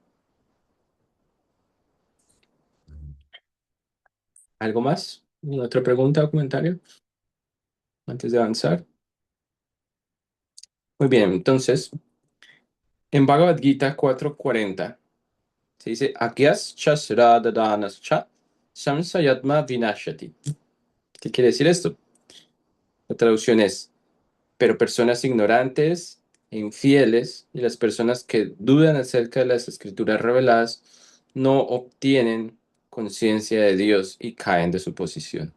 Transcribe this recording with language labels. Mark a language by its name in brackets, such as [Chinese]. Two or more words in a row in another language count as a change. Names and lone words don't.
[Spanish] ¿Algo más? ¿Alguna otra pregunta o comentario antes de avanzar? Muy bien, entonces, en Bhagavad Gita 4:40 se dice, [Sanskrit] अज्ञस् चश्रद्दधानस् च संशयात्मा विनशति. [Spanish] ¿Qué quiere decir esto? La traducción es, pero personas ignorantes e infieles y las personas que dudan acerca de las escrituras reveladas no obtienen conciencia de Dios y caen de su posición.